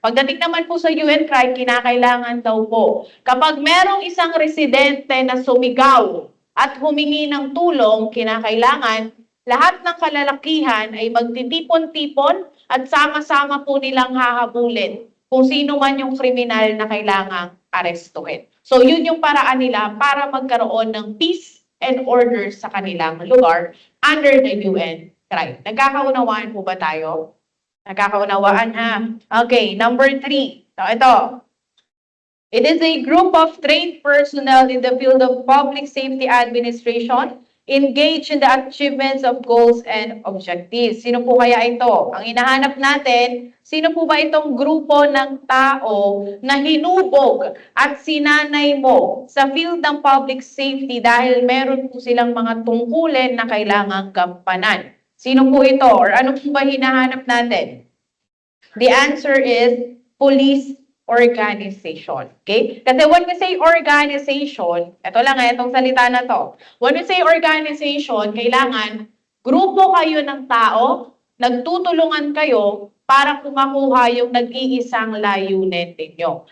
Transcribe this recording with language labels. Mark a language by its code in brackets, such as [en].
[tl] Pagdating naman po sa UN CRY, kinakailangan daw po, kapag merong isang residente na sumigaw at humingi ng tulong, kinakailangan lahat ng kalalakihan ay magtitipon-tipon at sama-sama po nilang hahabulin kung sino man yung kriminal na kailangang arestuhin. So yun yung paraan nila para magkaroon ng [en] peace and order [tl] sa kanilang lugar under the UN CRY. Nagkakaunawaan po ba tayo? Nagkakaunawaan ha? Okay, number 3. So ito. [en] It is a group of trained personnel in the field of public safety administration engaged in the achievements of goals and objectives. [tl] Sino po kaya ito? Ang hinahanap natin, sino po ba itong grupo ng tao na hinubog at sinanay mo sa field ng public safety dahil meron po silang mga tungkulin na kailangang gampanan? Sino po ito? Or ano po ba hinahanap natin? [en] The answer is police organization. [tl] Okay? Kasi [en] when we say organization, [tl] ito lang itong salita na to. [en] When we say organization, [tl] kailangan grupo kayo ng tao, nagtutulungan kayo para kumakuha yung nag-iisang layunin ninyo.